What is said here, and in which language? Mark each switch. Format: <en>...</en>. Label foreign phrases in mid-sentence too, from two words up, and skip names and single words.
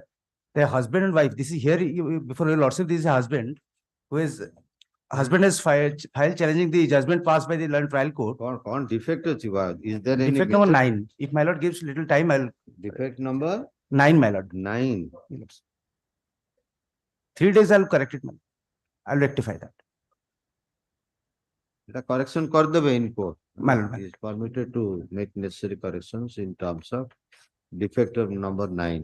<en>The husband and wife, this is here, before your lordship, this is a husband husband has filed challenging the judgment passed by the Land Trial Court.</en> <or>କଣ defect ଅଛି ବା</or> <en>is there any Defect number 9. If my lord gives little time, I'll defect number 9, my lord. 9 3 days I'll correct it, my lord. I'll rectify that. The correction kardebe in court. My lord, my He is permitted to make necessary corrections in terms of defect of number 9.</en>